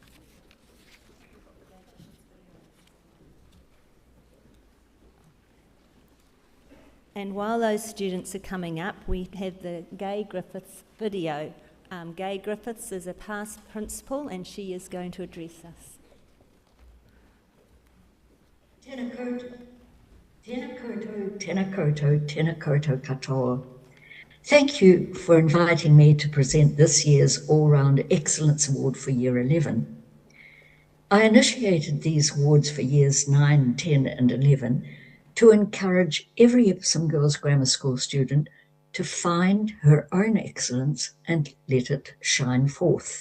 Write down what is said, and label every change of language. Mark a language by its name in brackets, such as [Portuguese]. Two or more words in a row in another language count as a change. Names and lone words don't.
[English] And while those students are coming up, we have the Gay Griffiths video. Gay Griffiths is a past principal and she is going to address us. [Māori] Tēnā koutou, tēnā koutou, tēnā koutou, tēnā koutou katoa. [English] Thank you for inviting me to present this year's All-Round Excellence Award for Year 11. I initiated these awards for Years 9, 10 and 11 to encourage every Epsom Girls Grammar School student to find her own excellence and let it shine forth.